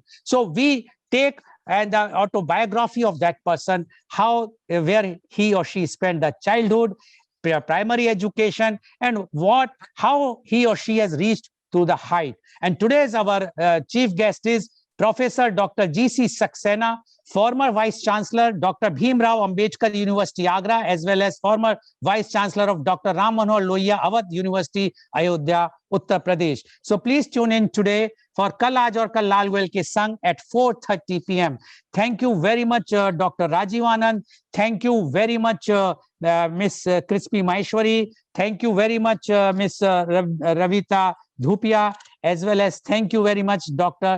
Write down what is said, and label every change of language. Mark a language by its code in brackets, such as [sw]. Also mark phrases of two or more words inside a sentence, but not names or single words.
[en] So we take and the autobiography of that person, how where he or she spent the childhood, primary education, and how he or she has reached to the height. And today's our chief guest is Professor Dr. G.C. Saxena, former Vice Chancellor, Dr. Bhim Rao Ambedkar University, Agra, as well as former Vice Chancellor of Dr. Ram Manohar Lohia, Awadh University, Ayodhya, Uttar Pradesh. So please tune in today for Kal Aaj Aur Kal Lal Goyal Ke Sang at 4:30 p.m. Thank you very much, Dr. Rajiv Anand. Thank you very much, Miss Crispy Maheshwari. Thank you very much, Miss Ravita Dhupia, as well as thank you very much, Dr.